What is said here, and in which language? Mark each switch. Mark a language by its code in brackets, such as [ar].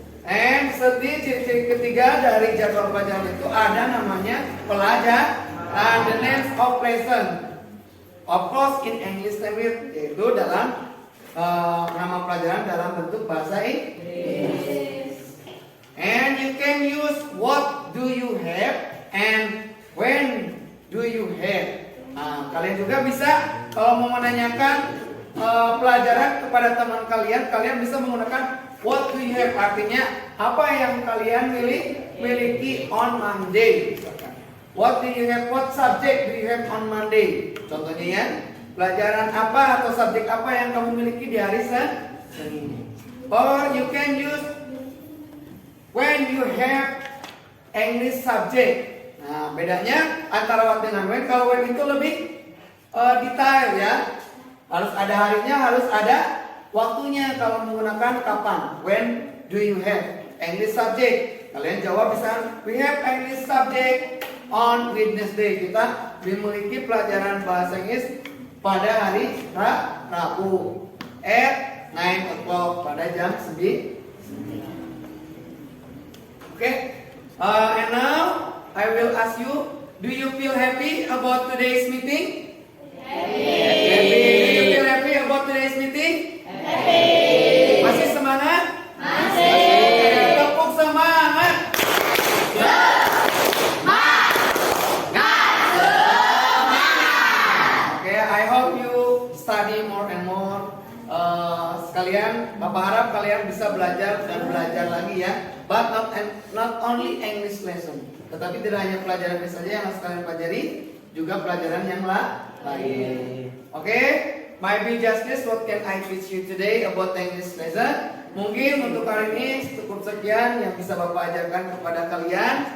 [id] And ciri ketiga dari jadwal pelajaran itu ada namanya pelajaran, [en] the names of lesson. Of course in English language, [id] yaitu dalam nama pelajaran dalam bentuk bahasa Inggris. [en] And you can use what do you have and when do you have. [id] Nah, kalian juga bisa kalau mau menanyakan pelajaran kepada teman kalian, kalian bisa menggunakan [en] what do you have, [id] artinya apa yang kalian miliki [en] on Monday. What do you have? What subject do you have on Monday? [id] Contohnya ya, pelajaran apa atau subjek apa yang kamu miliki di hari Senin. [en] Or you can use when you have English subject. [id] Nah, bedanya antara what dengan when. Kalau when itu lebih detail ya. Harus ada harinya, harus ada waktunya. Kalau menggunakan kapan? [en] When do you have English subject? [id] Kalian jawab bisa, [en] we have English subject on Wednesday. [id] Kita memiliki pelajaran bahasa Inggris pada hari Rabu [en] at 9 o'clock, [id] pada jam 9. [en] Okay. And now I will ask you, do you feel happy about today's meeting? Happy. Do you feel happy about today's meeting? [id] Happy. Masih semangat? Masih. Tepuk semangat. [en] Okay, I hope you study more and more. [id] Sekalian, Bapak harap kalian bisa belajar dan belajar lagi ya. [en] But not only English lesson, [id] tetapi tidak hanya pelajaran Inggris saja yang harus kalian pelajari, juga pelajaran yang lain. [en] Oke, maybe just this, what can I teach you today about English lesson? [id] Mungkin untuk hari ini cukup sekian yang bisa Bapak ajarkan kepada kalian.